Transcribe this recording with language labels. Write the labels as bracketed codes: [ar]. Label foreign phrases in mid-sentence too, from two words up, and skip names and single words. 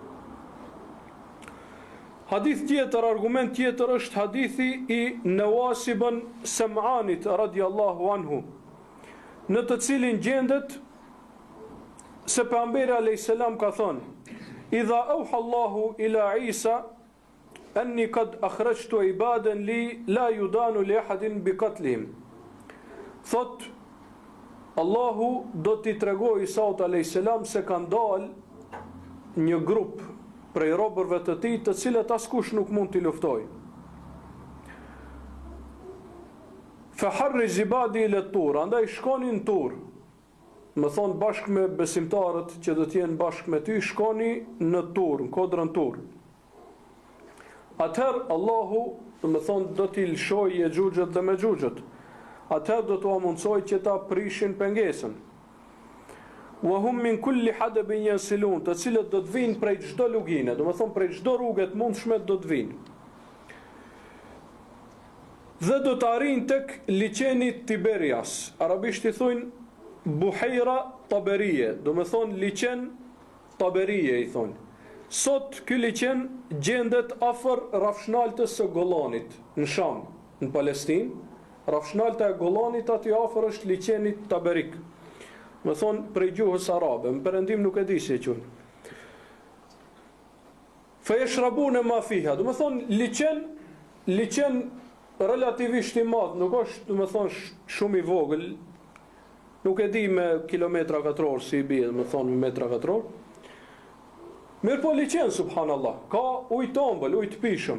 [sq] Hadith tjetër, argument tjetër është hadithi i Nawas ibn Sam'anit [ar] رضي الله عنه, [sq] në të cilin gjendet se pejgamberi [ar] عليه السلام [sq] ka thënë: [ar] "إذا أوحى الله إلى عيسى أني قد أخرجت عبادا لي لا يدان لأحد بقتلهم." [sq] Thot Allahu do t'i tregoj Isaut [ar] عليه السلام [sq] se ka dalë një grup prej robërve të tij, të cilët askush nuk mund t'i luftoj. [ar] فحرز عبادي إلى الطور, [sq] andaj shkoni në Tur. Më thonë bashkë me besimtarët që do t'jenë bashkë me ty, shkoni në Tur, në kodrën Tur. Atëherë Allahu, më thonë, do t'i lëshoj Yexhuxhet dhe Mexhuxhet. Atëherë do t'u amundsoj që ta prishin pengesën. [ar] وهم من كل حدب ينسلون, [sq] të cilët do të vinë prej çdo lugine, do të thonë prej çdo rruge të mundshme do të vinë. Dhe do të arrijnë tek liçeni Tiberias. Arabisht i thonë Buhejra Taberie, do të thonë liçen Taberie i thonë. Sot ky liçen gjendet afër rrafshnaltës së Golanit në Sham, në Palestinë. Rrafshnalta e Golanit aty afër është liçeni Taberik. Më thonë prej gjuhës arabe, në perëndim nuk e di si e quajnë. [ar] فيشربون ما فيها, [sq] do të thonë liçen relativisht i madh, nuk është do të thonë shumë i vogël, nuk e di me kilometra katror si i bie, do të thonë me metra katror. Mirë po liçen subhanallah, ka ujë tombël, ujë të pishëm.